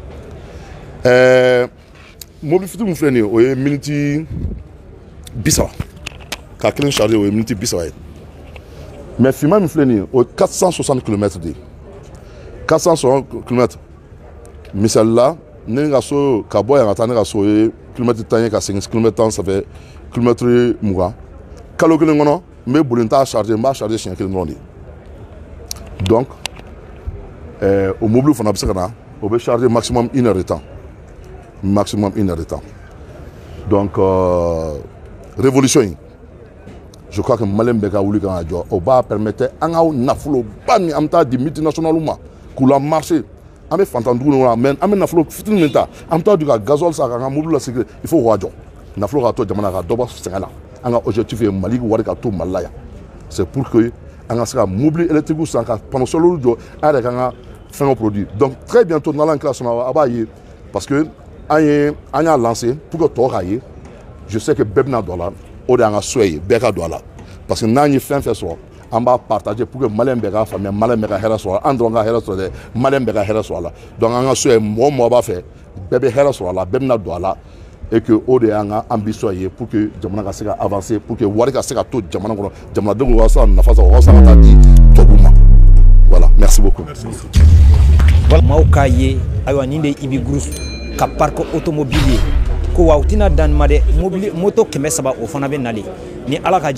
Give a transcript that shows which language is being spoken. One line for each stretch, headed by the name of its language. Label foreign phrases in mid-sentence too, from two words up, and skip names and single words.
Bambara: mobile fitinin min filɛ nin ye o ye minute 30 ka kelen charger o ye minute 30 ye mais finman min filɛ nin ye o ye 460 km de ye 460 km misali la ne ka so ka bɔ yan ka taa ne ka so o ye kilomètre 10 ye ka segin kilomètre 10
French: ça fait
Bambara: kilomètre 20 kalo kelen kɔnɔ n bɛ boli n t'a charger n b'a charger siɲɛ kelen dɔrɔn de donc o mobile fana bɛ se ka na o bɛ charger maximum 1
French: heure de temps
Bambara: donc révolution in
French: je crois que
Bambara: malien bɛɛ ka wuli ka kan ka jɔ o b'a permettre an ka nafoloba min an bɛ taa di multinationaux ma k'u la marché an bɛ fantandugu ninnu na mais an bɛ nafolo fitinin min ta an bɛ taa di ka gasoil san k'an ka mobile lasécurité
French: il faut
Bambara: k'o ka jɔ nafolo ka to jamana ka dɔ bɔ sɛgɛn la an ka objectif ye Mali wari ka to Mali la yan
French: c'est pour que
Bambara: an ka se ka mobile électrique san ka panneau solaire jɔ an yɛrɛ kan ka fɛngɛw produit donc
French: très bientôt
Bambara: n'Ala kira sɔnna a b'a ye
French: parce que
Bambara: an y'a lancé
French: pour que
Bambara: tɔw k'a ye
French: je sais que
Bambara: bɛɛ bɛna don a la o de y'an ka souhait ye bɛɛ ka don a la
French: parce que
Bambara: n'an ye fɛn fɛn sɔrɔ an b'a partager
French: pour que
Bambara: malien bɛɛ k'a faamuya malien bɛɛ ka hɛrɛ sɔrɔ an dɔrɔn ka hɛrɛ sɔrɔ dɛ malien bɛɛ ka hɛrɛ sɔrɔ a la donc an ka souhait mɔgɔ mɔgɔ b'a fɛ bɛɛ bɛ hɛrɛ sɔrɔ a la bɛɛ bɛna don a la
French: et que
Bambara: o de y'an ka ambition ye
French: pour que
Bambara: jamana ka se ka avancer
French: pour que
Bambara: wari ka se ka to jamana kɔnɔ jamanadenw ka se ka nafa sɔrɔ walasa ka taa di tubabuw ma
French: voilà merci beaucoup.
Bambara: maaw k'a ye ayiwa nin de ye Ibi Group ka parc automobile ye ko wa u tɛna dan nin ma dɛ moto 300 o fana bɛ nalen ni Ala ka jɛ